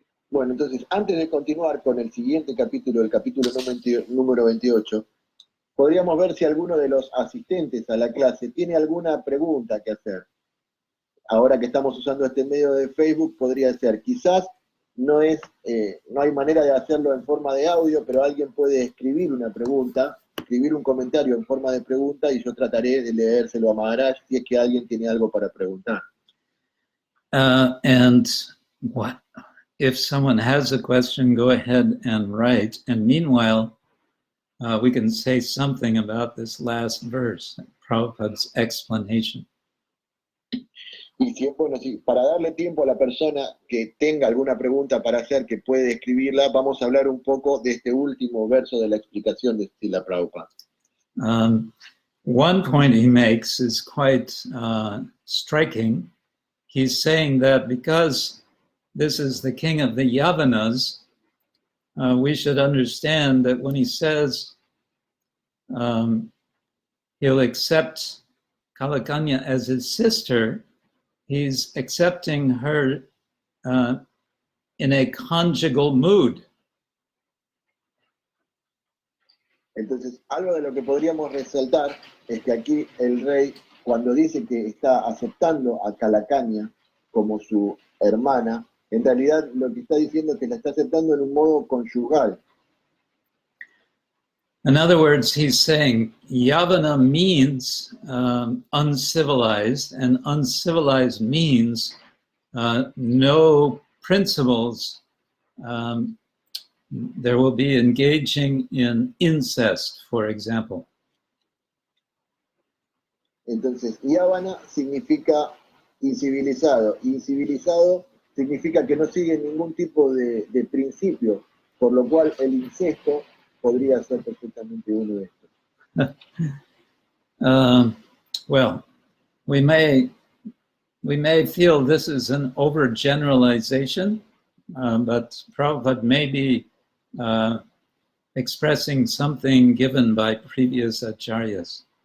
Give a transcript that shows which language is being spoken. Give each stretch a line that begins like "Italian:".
Spanish: Bueno, entonces, antes de continuar con el siguiente capítulo, el capítulo número 28, podríamos ver si alguno de los asistentes a la clase tiene alguna pregunta que hacer. Ahora que estamos usando este medio de Facebook, podría ser, quizás no hay manera de hacerlo en forma de audio, pero alguien puede escribir una pregunta, escribir un comentario en forma de pregunta y yo trataré de leérselo a Maharaj si es que alguien tiene algo para preguntar.
English: And what? If someone has a question, go ahead and write. And meanwhile, we can say something about this last verse, Prabhupada's explanation.
Spanish: Y si es bueno, para darle tiempo a la persona que tenga alguna pregunta para hacer, que puede escribirla, vamos a hablar un poco de este último verso de la explicación de Srila Prabhupada.
English: One point he makes is quite striking. He's saying that because this is the king of the Yavanas, we should understand that when he says he'll accept Kalakanya as his sister, he's accepting her in a conjugal mood.
Spanish: Entonces, algo de lo que podríamos resaltar es que aquí el rey, cuando dice que está aceptando a Kalakanya como su hermana, en realidad lo que está diciendo es que la está aceptando en un modo conyugal.
English: In other words, he's saying Yavana means uncivilized, and uncivilized means no principles. There will be engaging in incest, for example.
Spanish: Entonces, Yavana significa incivilizado. Incivilizado significa que no sigue ningún tipo de principio, por lo cual el incesto podría ser perfectamente uno de estos.
English: Well, we may feel this is an overgeneralization, but Prabhupada may be expressing something given by previous acharyas.